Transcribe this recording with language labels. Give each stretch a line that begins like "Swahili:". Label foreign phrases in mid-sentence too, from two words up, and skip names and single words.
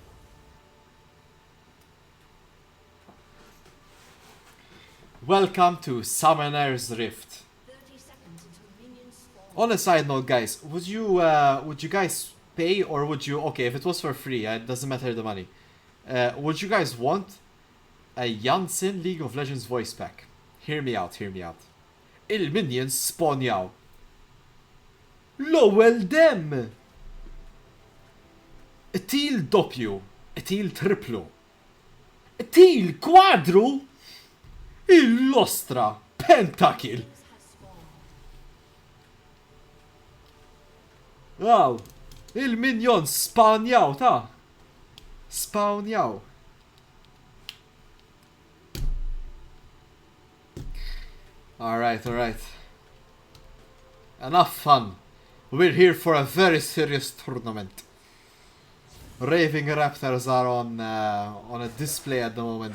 English: Welcome to Summoner's Rift. On a side note, guys, would you guys pay, or would you, okay, if it was for free, it doesn't matter the money. Would you guys want a Janssen League of Legends voice pack? Hear me out.
Maltese: Il-minions spawnjaw. L-ewwel dem! Til doppju. Til triplu. Til kwadru. Il-lostra. Pentakill.
English: Wow.
Maltese: Il-minions spawnjaw ta. Spawnjaw.
English: Alright. Enough fun. We're here for a very serious tournament. Raving Raptors are on a display at the moment.